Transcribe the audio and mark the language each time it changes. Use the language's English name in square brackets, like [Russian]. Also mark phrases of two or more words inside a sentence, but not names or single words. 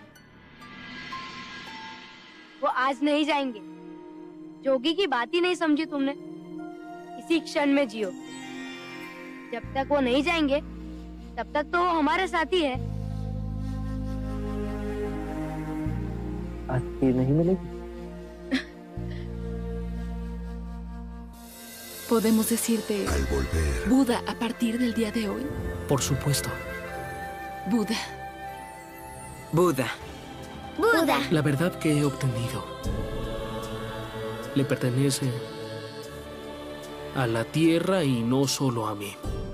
[Hindi] वो आज नहीं जाएंगे। जोगी की बात ही नहीं समझी तुमने। इसी क्षण में जियो। जब तक वो नहीं जाएंगे तब तक तो वो हमारे साथ ही है। आज खीर नहीं मिलेगी? [Spanish] ¿Podemos decirte Buda a partir del día de hoy? Por supuesto. Buda. Buda. Buda. La verdad que he obtenido le pertenece a la tierra y no solo a mí.